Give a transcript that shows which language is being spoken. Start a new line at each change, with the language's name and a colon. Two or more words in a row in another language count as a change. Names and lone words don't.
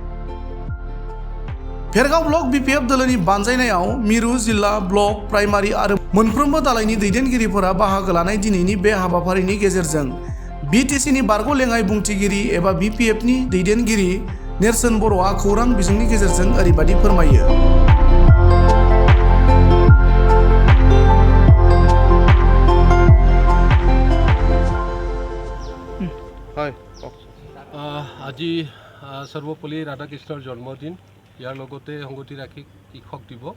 Bodo: भेरगाव ब्लक BPF दोलोनि बानजायनायाव मिरु जिल्ला ब्लक प्राइमारि आरो मोनफ्रोमबो दालायनि दैदेनगिरिफोरा बाहागो लानाय दिनैनि बे हाबाफारिनि गेजेरजों BTCनि बारग' लेङाइ बुंथिगिरि एबा BPFनि दैदेनगिरि नेरसोन बर'आ खौरां बिजोंनि गेजेरजों ओरैबादि फोरमायो।
Assamese: আজি সর্বপল্লী রাধাকৃষ্ণৰ জন্মদিন ইয়াৰ লগতে সংগতি ৰাখি কৃষক দিৱস।